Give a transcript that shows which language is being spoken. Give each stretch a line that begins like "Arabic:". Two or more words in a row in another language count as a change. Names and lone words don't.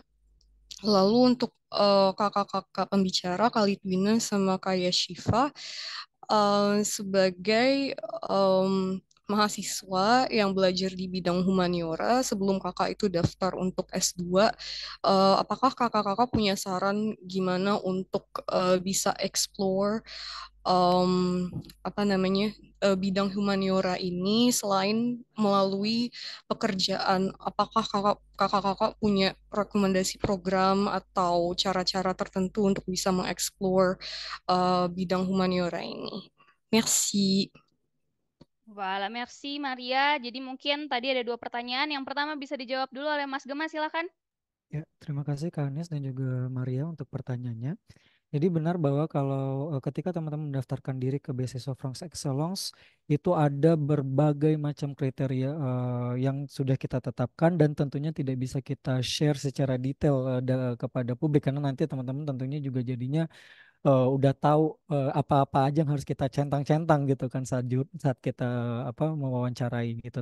Indonesian: Lalu untuk kakak-kakak pembicara Kalitwina sama Kaya Shiva sebagai mahasiswa yang belajar di bidang humaniora sebelum kakak itu daftar untuk S2, apakah kakak-kakak punya saran gimana untuk bisa explore em, apa namanya bidang humaniora ini selain melalui pekerjaan? Apakah kakak-kakak punya rekomendasi program atau cara-cara tertentu untuk bisa mengeksplor bidang humaniora ini?
French: Merci. Wala, merci Maria.
Indonesian: Jadi mungkin tadi ada dua pertanyaan. Yang pertama bisa dijawab dulu oleh Mas Gema, silakan. Ya, terima kasih Kak Anies dan juga Maria untuk pertanyaannya. Jadi benar bahwa kalau ketika teman-teman mendaftarkan diri ke beasiswa France Excellence itu ada berbagai macam kriteria yang sudah kita tetapkan dan tentunya tidak bisa kita share secara detail kepada publik karena nanti teman-teman tentunya juga jadinya udah tahu apa-apa aja yang harus kita centang-centang gitu kan saat kita apa mewawancarai gitu.